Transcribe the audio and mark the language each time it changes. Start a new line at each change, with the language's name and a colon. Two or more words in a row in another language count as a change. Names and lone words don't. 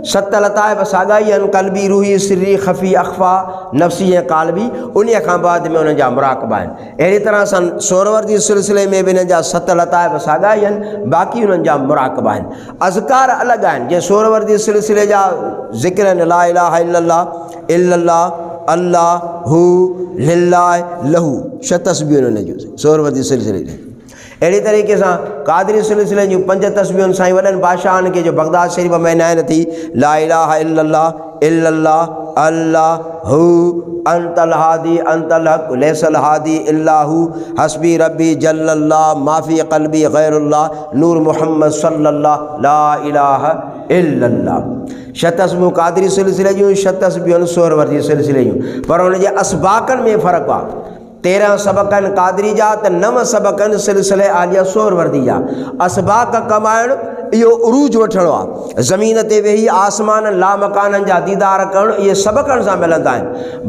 Sindhi: 7 लताइफ़ साॻाई आहिनि, क़ल्बी रूही सिरी ख़फ़ी अख़फ़ा नफ़्सी ऐं क़ाल्बी, उन खां बाद में उन्हनि जा मुराक़बा आहिनि। अहिड़ी तरह सां सोहरवर्दी सिलसिले में बि हिननि जा 7 लताइफ़ साॻाई आहिनि, बाक़ी उन्हनि जा मुराक़बा आहिनि। अज़कार अलॻि आहिनि, जीअं सोहरवर्दी सिलसिले जा ज़िक्र आहिनि
Arabic: لا إله إلا الله إلا الله الله لله له,
Sindhi: 6 तस्बीहूं उन्हनि जूं सोहरवर्दी सिलसिले में। अहिड़ी तरीक़े सां क़ादरी सिलसिले जूं 5 तस्बीहुनि साईं वॾनि बादशाहनि खे जो बग़दाद शरीफ़ में नायन थी
Arabic: لا إله إلا الله إلا الله الله أنت الهادي أنت الحق ليس الهادي إلا هو حسبي ربي جل الله ما في قلبي غير الله نور محمد صلى الله لا إله إلا الله.
Sindhi: 6 तस्बीहूं क़ादरी सिलसिले जूं, 6 तस्बीहूं सोहरवर्दी सिलसिले जूं, पर उन जे असबाकनि में फ़र्क़ु आहे। 13 सबक़ आहिनि क़ादरी जा त 9 सबक़ आहिनि सिलसिले आलिया सोहरवर्दी जा। असबाक कमाइणु इहो उरूज वठणो आहे, ज़मीन ते वेही आसमान लामकाननि जा दीदार करणु, इहे सबक़नि सां मिलंदा आहिनि।